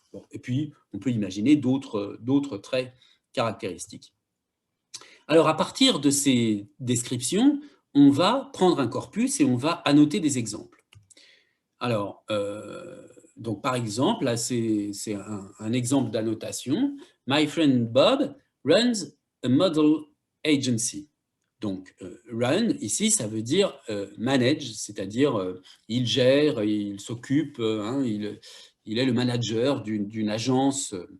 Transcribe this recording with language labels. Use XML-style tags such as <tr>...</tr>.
<fr>Bon, et puis, on peut imaginer d'autres traits caractéristiques. Alors, à partir de ces descriptions, on va prendre un corpus et on va annoter des exemples. Alors, donc par exemple, là, c'est un exemple d'annotation.</fr> <en>My friend Bob runs a model agency.</en> <fr>Donc, run, ici, ça veut dire manage, c'est-à-dire il gère, il s'occupe, hein, il est le manager d'une agence.</fr>